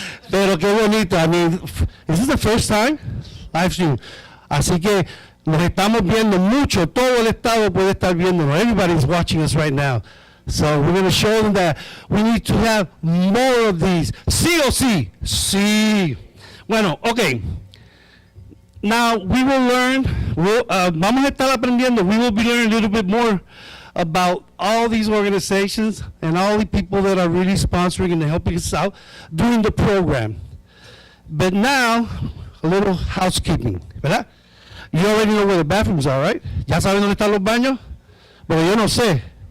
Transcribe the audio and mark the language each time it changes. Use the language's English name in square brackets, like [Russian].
[Spanish] Pero qué bonito. [English] I mean, is this the first time? Live stream. [Spanish] Así que nos estamos viendo mucho. Todo el estado puede estar viendo. [English] Everybody's watching us right now. So we're going to show them that we need to have more of these. [Spanish] Sí o sí? Sí. Bueno, [English] okay. Now we will learn, [Spanish] vamos a estar aprendiendo, [English] we will be learning a little bit more about all these organizations and all the people that are really sponsoring and helping us out during the program. But now, a little housekeeping, [Spanish] ¿verdad? [English] You already know where the bathrooms are, right? [Spanish] ¿Ya saben dónde están los baños? Pero yo no sé.